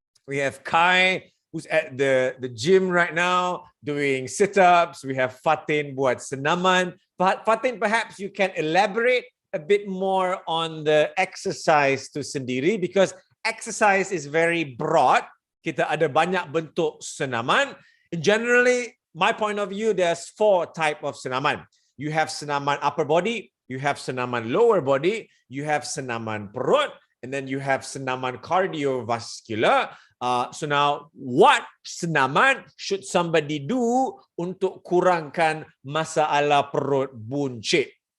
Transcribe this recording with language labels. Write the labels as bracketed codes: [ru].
[en] We have Kai who's at the gym right now doing sit-ups. We have Fatin [ms] buat senaman. [en] But Fatin, perhaps you can elaborate a bit more on the exercise [ms] tu sendiri, [en] because exercise is very broad. [ms] Kita ada banyak bentuk senaman. [en] Generally, my point of view, there's 4 type of senaman. You have senaman upper body, you have senaman lower body, you have senaman perut, and then you have senaman cardiovascular. So now, what senaman should somebody do [ms] untuk kurangkan masalah perut buncit?